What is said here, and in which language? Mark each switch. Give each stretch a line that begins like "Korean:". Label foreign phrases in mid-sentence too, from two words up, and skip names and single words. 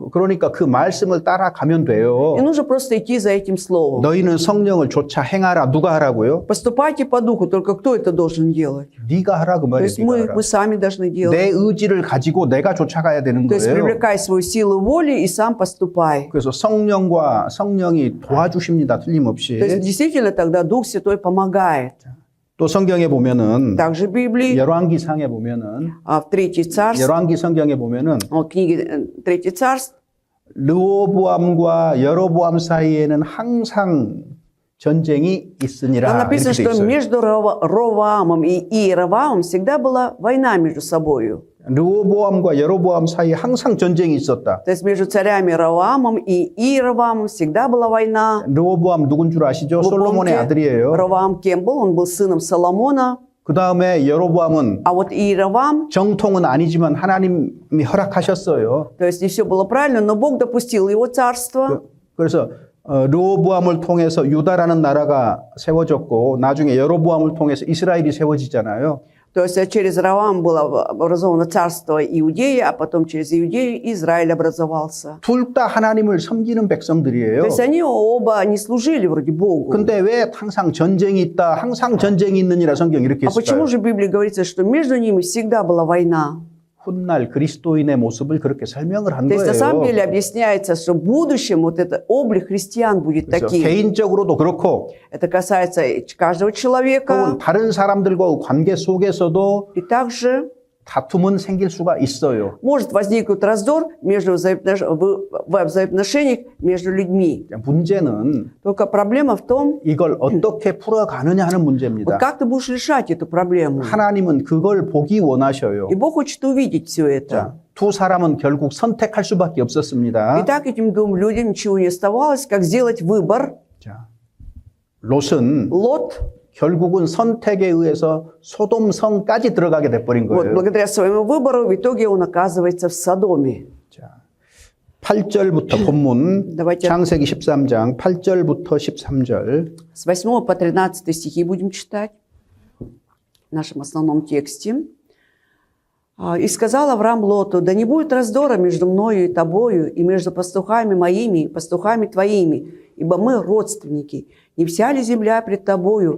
Korean: 그러니까 그 말씀을 따라가면 돼요.
Russian: И нужно просто идти за этим Словом.
Korean: 너희는 성령을 조차 행하라. 누가 하라고요?
Russian: Поступайте по Духу, только кто это должен делать?
Korean: 네가 하라 그
Russian: То
Korean: 말이에요.
Russian: есть
Korean: 네가 하라.
Russian: мы сами должны делать.
Korean: 내 의지를 가지고 내가 쫓아가야 되는
Russian: То есть
Korean: 거예요.
Russian: привлекай свою силу воли и сам поступай.
Korean: 그래서 성령이 도와주십니다. 틀림없이.
Russian: То есть действительно тогда Дух Святой помогает.
Korean: 또 성경에 보면은
Russian: Также в Библии,
Korean: 열왕기상에 보면은
Russian: в Третьей Царств,
Korean: 열왕기 성경에 보면은
Russian: в книге Третий Царств,
Korean: 르호보암과 여로보암 사이에는 항상 전쟁이
Russian: там
Korean: 있으니라 이렇게
Russian: написано,
Korean: 돼
Russian: что
Korean: 있어요.
Russian: между Роваамом и Иеровамом всегда была война между собой.
Korean: 르호보암과 여로보암 사이에 항상 전쟁이 있었다.
Russian: То есть между царями Роваамом и Иеровамом всегда была война.
Korean: 르호보암 누군 줄 아시죠?
Russian: Вы
Korean: 솔로몬의
Russian: помните,
Korean: 아들이에요.
Russian: Роваам кем был? Он был сыном Соломона.
Korean: 그 다음에 여로보암은
Russian: А вот Иеровам,
Korean: 정통은 아니지만 하나님이 허락하셨어요.
Russian: то есть не все было правильно, но Бог допустил его царство.
Korean: 그래서 르호보암을 통해서 유다라는 나라가 세워졌고 나중에 여로보암을 통해서 이스라엘이 세워지잖아요.
Russian: То есть через Роваам было образовано царство Иудеи, а потом через Иудею Израиль образовался.
Korean: 둘 다 하나님을 섬기는 백성들이에요.
Russian: То есть они оба не служили вроде Богу.
Korean: 근데 왜 항상 전쟁이 있다, 항상 전쟁이 있느니라 성경 이렇게
Russian: А почему
Korean: 했을까요?
Russian: же в Библии говорится, что между ними всегда была война?
Korean: 훗날 그리스도인의 모습을 그렇게 설명을 한
Russian: То есть на самом
Korean: 거예요.
Russian: деле объясняется, что в будущем вот этот облик христиан будет
Korean: 그래서
Russian: таким.
Korean: 개인적으로도 그렇고
Russian: Это касается каждого человека.
Korean: 혹은 다른 사람들과의 관계 속에서도
Russian: И также
Korean: 다툼은 생길 수가 있어요.
Russian: может возникнуть раздор в взаимоотношениях между людьми.
Korean: 문제는
Russian: Только проблема в том,
Korean: 이걸 어떻게 풀어가느냐 하는
Russian: вот
Korean: 문제입니다.
Russian: как ты будешь решать эту проблему.
Korean: 하나님은 그걸 보기 원하셔요.
Russian: И Бог хочет увидеть все это.
Korean: 자, 두 사람은 결국 선택할 수밖에 없었습니다.
Russian: И так этим двум людям ничего не оставалось, как сделать выбор.
Korean: 자, 롯은
Russian: Лот,
Korean: 결국은 선택에 의해서 소돔성까지 들어가게 돼버린
Russian: вот,
Korean: 거예요.
Russian: благодаря своему выбору, в итоге он оказывается в Содоме.
Korean: 자, 8절부터 본문
Russian: Давайте
Korean: 창세기 13장 8절부터 13절.
Russian: с 8 по 13 стихи будем читать в нашем основном тексте. «И сказал Авраам Лоту, да не будет раздора между мною и тобою, и между пастухами моими и пастухами твоими, ибо мы родственники. Не вся ли земля пред тобою?